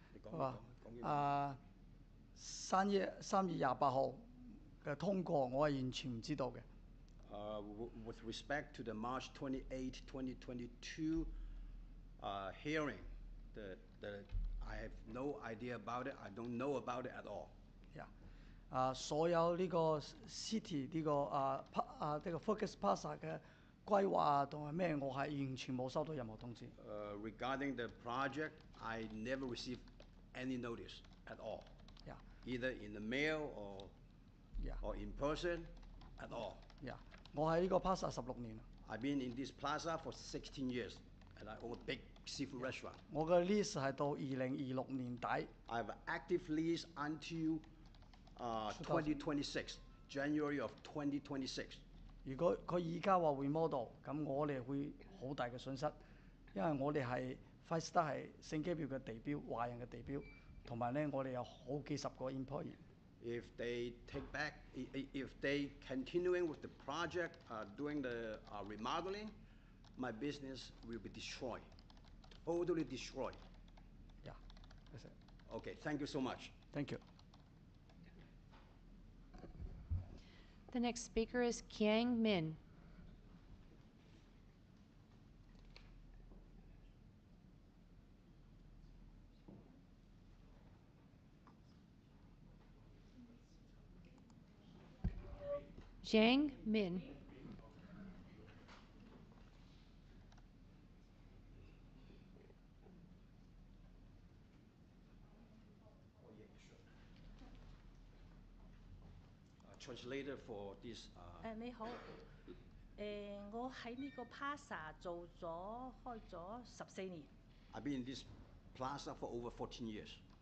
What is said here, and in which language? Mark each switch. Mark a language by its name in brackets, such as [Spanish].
[Cantonese] 好吧，3月28號嘅通過，我係完全唔知道嘅。 [English] With respect to the March 28, 2022 hearing, I have no idea about it. I don't know about it at all. [Cantonese] 所有呢個 city 呢個Focus Plaza 嘅規劃啊，同埋咩，我係完全冇收到任何通知。 [English] Regarding the project, I never received any notice at all. Either in the mail or in person at all. [Cantonese] 我喺呢個 Plaza 16年。 [English] I've been in this plaza for 16 years, and I own a big seafood restaurant. [Cantonese] 我嘅 lease 係到2026年底。 [English] I have an active lease until 2026, January of 2026. [Cantonese] 如果佢而家話 remodel， 咁我哋會好大嘅損失，因為我哋係 Five Star 係聖基表嘅地標，華人嘅地標，同埋咧我哋有好幾十個 employee。 [English] If they if they continuing with the project, doing the remodeling, my business will be destroyed, totally destroyed. Yeah, that's it. Okay, thank you so much. Thank you. The next speaker is Kiang Min. Jiang Min. Translator for this. [Cantonese] 你好，我喺呢個 Plaza 開咗14年。 [English] I've been in this plaza for over 14 years.